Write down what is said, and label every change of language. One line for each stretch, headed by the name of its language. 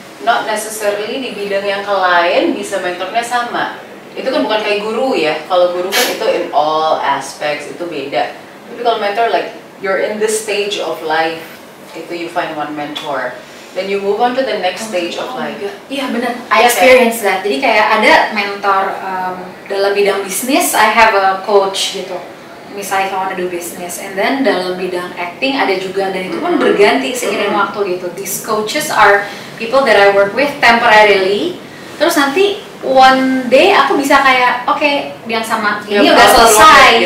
English: not necessarily
Indonesian: di bidang yang lain bisa mentornya sama. Itu kan bukan kayak guru ya. Kalau guru kan itu
English: in all aspects,
Indonesian: itu beda. Tapi kalau
English: mentor, like you're in this stage of life, itu you find one mentor. Then you move on to the next stage of life.
Indonesian: Iya benar,
English: I experience that.
Indonesian: Jadi kayak ada mentor dalam bidang bisnis,
English: I have a coach
Indonesian: gitu. Misalnya
English: if I wanna do business, and then
Indonesian: dalam bidang acting ada juga, dan itu pun berganti seiring waktu gitu.
English: These coaches are people that I work with temporarily.
Indonesian: Terus nanti
English: one day
Indonesian: aku bisa kayak oke, yang sama ini udah selesai,